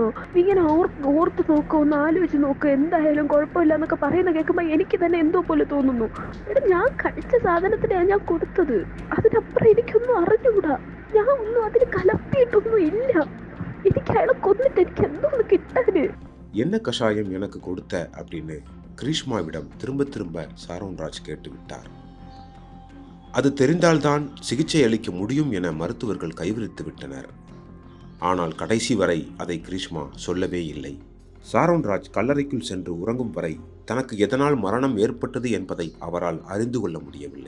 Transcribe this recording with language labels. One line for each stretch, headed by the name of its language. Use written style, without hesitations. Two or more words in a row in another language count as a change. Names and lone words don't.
Malayalam: നീ ഇങ്ങനെ ഓർത്ത് നോക്കോ, ഒന്ന് ആലോചിച്ച് നോക്കോ, എന്തായാലും കുഴപ്പമില്ല എന്നൊക്കെ പറയുന്ന കേൾക്കുമ്പോ എനിക്ക് തന്നെ എന്തോ പോലെ തോന്നുന്നു. എടാ, ഞാൻ കഴിച്ച സാധനത്തിനാണ് ഞാൻ കൊടുത്തത്. അതിനപ്പുറം എനിക്കൊന്നും അറിഞ്ഞുകൂടാ. ഞാൻ ഒന്നും അതിന് കലർത്തിയിട്ടൊന്നും ഇല്ല. എനിക്ക് അയാളെ കൊന്നിട്ട് എനിക്ക് എന്തോന്ന് കിട്ടാന്?
Tamil: என்ன கஷாயம் எனக்கு கொடுத்த அப்படின்னு கிரீஷ்மாவிடம் திரும்ப திரும்ப சாரோன்ராஜ் கேட்டுவிட்டார். அது தெரிந்தால்தான் சிகிச்சை அளிக்க முடியும் என மருத்துவர்கள் கைவிரித்து விட்டனர். ஆனால் கடைசி வரை அதை கிரீஷ்மா சொல்லவே இல்லை. சாரோன்ராஜ் கல்லறைக்குள் சென்று உறங்கும் வரை தனக்கு எதனால் மரணம் ஏற்பட்டது என்பதை அவரால் அறிந்து கொள்ள முடியவில்லை.